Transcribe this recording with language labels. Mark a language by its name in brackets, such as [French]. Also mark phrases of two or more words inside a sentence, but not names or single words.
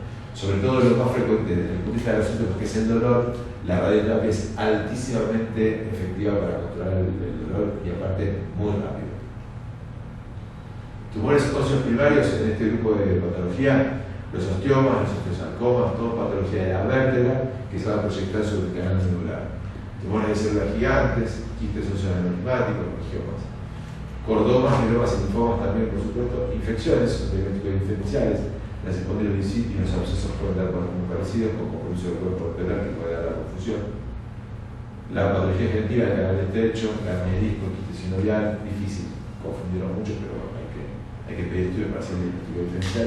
[Spanish] Sobre todo lo más frecuente desde el punto de vista de los síntomas, que es el dolor, la radioterapia es altísimamente efectiva para controlar el dolor y aparte muy rápido. Tumores óseos primarios en este grupo de patología, los osteomas, los osteosarcomas, toda patología de la vértebra que se va a proyectar sobre el canal medular. Tumores de células gigantes, quistes óseos aneurismáticos, angiomas. Cordomas, mielomas y linfomas también, por supuesto, infecciones, diagnósticos diferenciales. Las espondilodicitis y los abscesos pueden dar cuadros muy parecidos, con compromiso del cuerpo vertebral que puede dar la confusión. La patología generativa del canal estrecho, la mielisco, quistes sinovial, difícil, confundieron mucho, pero hay que pedir estudio para hacer el diagnóstico diferencial.